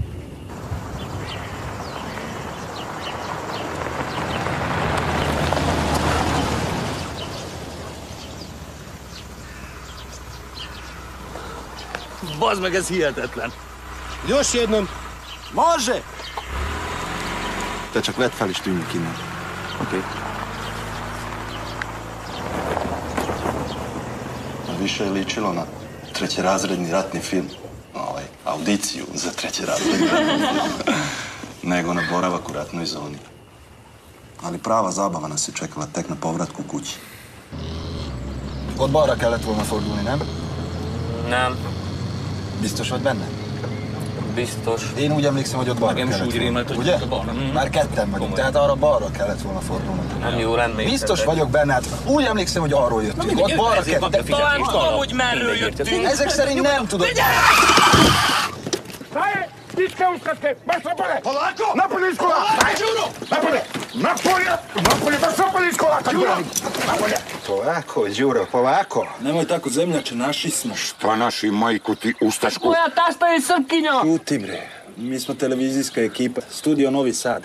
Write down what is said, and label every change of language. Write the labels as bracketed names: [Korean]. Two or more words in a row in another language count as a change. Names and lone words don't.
[Hungarian] Boz meg, ez hihetetlen. [Serbian] Gyors jednom. Može! [Hungarian] Te csak vedd fel és tűnjünk innen. Oké? [Serbian] Više je ličilo na trećerazredni ratni film. Audiciju za trećerazredni ratni film. Nego na boravak u ratnoj zoni. Ali prava zabava nas je čekala tek na povratku kući. [Hungarian] Ott balra kellett volna fordulni, nem? Nem. Biztos vagy benne? Biztos. Én úgy emlékszem, hogy ott balra kellett volna. Ugye? Már ketten vagyunk, tehát arra balra kellett volna fordulni. Nem jól emlékszem. Biztos vagyok benne, hát úgy emlékszem, hogy arról jöttünk. Ott balra kellett. Talán tudom, hogy merről jöttünk. Ezek szerint nem tudod. [Serbian] Stička uskratke, baš napolje! Polako! Napolje iz kolaka! Aj, Đuro! Napolje! Napolje, baš napolje iz kolaka! Đuro! Napolje! Polako, Đuro, polako. Nemoj tako, zemljače, naši smo. Šta naši, majku ti, ustašku? Moja tasta je Srpkinja! Šuti, bre. Mi smo televizijska ekipa, studio Novi Sad.